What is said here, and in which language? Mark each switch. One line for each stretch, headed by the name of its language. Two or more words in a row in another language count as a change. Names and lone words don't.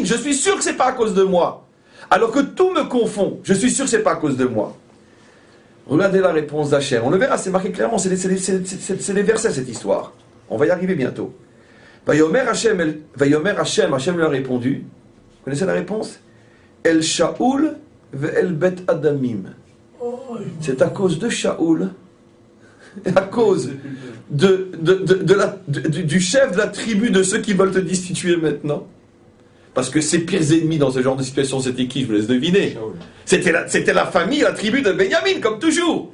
French: Je suis sûr que c'est pas à cause de moi. Alors que tout me confond, je suis sûr que c'est pas à cause de moi. Regardez la réponse d'Hachem, on le verra, c'est marqué clairement, c'est les versets cette histoire. On va y arriver bientôt.
Hebrew: ויאמר ה,
French: Hachem lui a répondu. Vous connaissez la réponse?
Hebrew: אל שאול ואל בית הדמים.
French: C'est à cause de Shaoul, à cause du chef de la tribu de ceux qui veulent te destituer maintenant. Parce que ses pires ennemis dans ce genre de situation, c'était qui? Je vous laisse deviner. C'était la famille, la tribu de Benyamin, comme toujours.